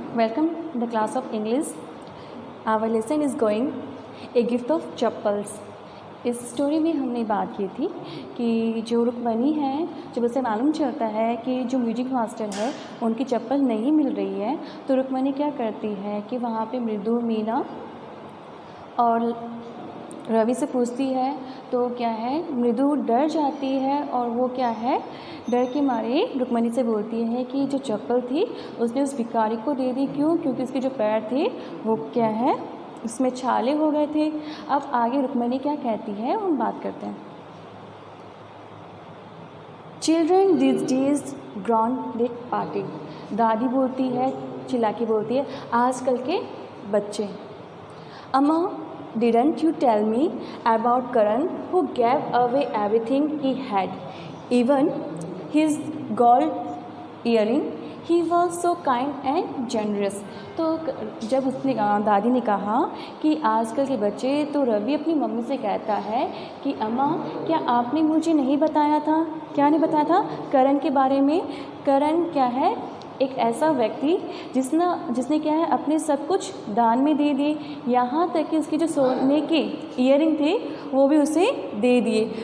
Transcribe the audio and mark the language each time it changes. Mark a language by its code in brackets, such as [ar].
[en] Welcome to the class of English. Our lesson is going A Gift of Chappals. [hi] इस story में हमने बात की थी कि जो रुक्मणी है, जब उसे मालूम चलता है कि जो म्यूजिक मास्टर है उनकी चप्पल नहीं मिल रही है, तो रुक्मणी क्या करती है कि वहाँ पे मृदु, मीना और रवि से पूछती है। तो क्या है, मृदु डर जाती है और वो क्या है, डर के मारे रुक्मणी से बोलती है कि जो चप्पल थी उसने उस भिखारी को दे दी। क्यों? क्योंकि उसके जो पैर थे वो क्या है, उसमें छाले हो गए थे। अब आगे रुक्मणी क्या कहती है हम बात करते हैं। [en] Children this days grounded party. [hi] दादी बोलती है, चिल्ला के बोलती है, आजकल के बच्चे। [en] अम्मा, didn't you tell me about Karan who gave away everything he had, even his gold earring? He was so kind and generous. [hi] तो जब उसने दादी ने कहा कि आजकल के बच्चे, तो रवि अपनी मम्मी से कहता है कि अम्मा, क्या आपने मुझे नहीं बताया था? क्या नहीं बताया था? करण के बारे में। करण क्या है, एक ऐसा व्यक्ति जिसने क्या है, अपने सब कुछ दान में दे दिए, यहाँ तक कि उसके जो सोने के ईयरिंग थे वो भी उसे दे दिए।